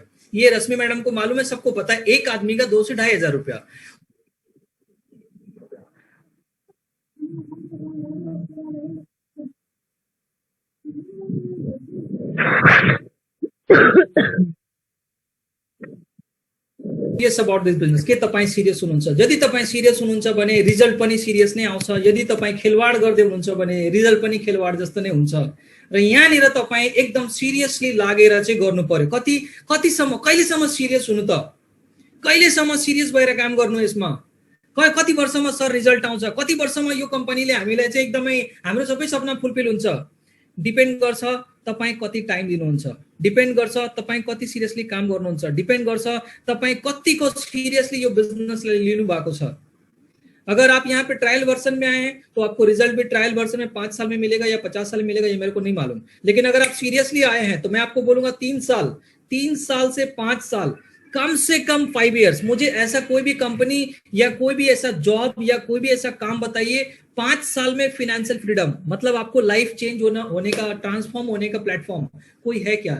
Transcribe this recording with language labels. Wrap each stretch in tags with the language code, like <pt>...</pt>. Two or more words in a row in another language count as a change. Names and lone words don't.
<hi>ये रश्मि मैडम को मालूम है, सबको पता है, एक आदमी का 2 से 2500 रुपया।</hi> <en>serious about this business.</en> <ne>के तपाईँ सिरियस हुनुहुन्छ? यदि तपाईँ सिरियस हुनुहुन्छ भने रिजल्ट पनि सिरियस नै आउँछ। यदि तपाईँ खेलवाड गर्दै हुनुहुन्छ भने रिजल्ट पनि खेलवाड जस्तो नै हुन्छ। र यहाँनिर तपाईँ एकदम सिरियसली लागेर चाहिँ गर्नु पर्यो। कतिसम्म, कहिलेसम्म सिरियस हुनु त? कहिलेसम्म सिरियस भएर काम गर्नु यसमा? कति वर्षमा सर रिजल्ट आउँछ? कति वर्षमा यो कम्पनीले हामीलाई चाहिँ एकदमै हाम्रो सबै सपना फुलफिल हुन्छ? डिपेन्ड गर्छ तपाईँ कति टाइम दिनुहुन्छ, डिपेन्ड गर्छ तपाईँ कति सिरियसली काम गर्नुहुन्छ, डिपेन्ड गर्छ तपाईँ कतिको सिरियसली यो बिजनेसलाई लिनु भएको छ।</ne> <hi>अगर आप यहाँ पे ट्रायल वर्जन में आए हैं तो आपको रिजल्ट भी ट्रायल वर्जन में 5 साल में मिलेगा या 50 साल में मिलेगा, ये मेरे को नहीं मालूम। लेकिन अगर आप सीरियसली आए हैं तो मैं आपको बोलूंगा 3 साल से 5 साल, कम से कम 5 इयर्स। मुझे ऐसा कोई भी कंपनी या कोई भी ऐसा जॉब या कोई भी ऐसा काम बताइए 5 साल में</hi> <en>financial freedom,</en> <hi>मतलब आपको</hi> <en>life change</en> <hi>होने का, ट्रांसफॉर्म होने का प्लेटफॉर्म कोई है क्या?</hi>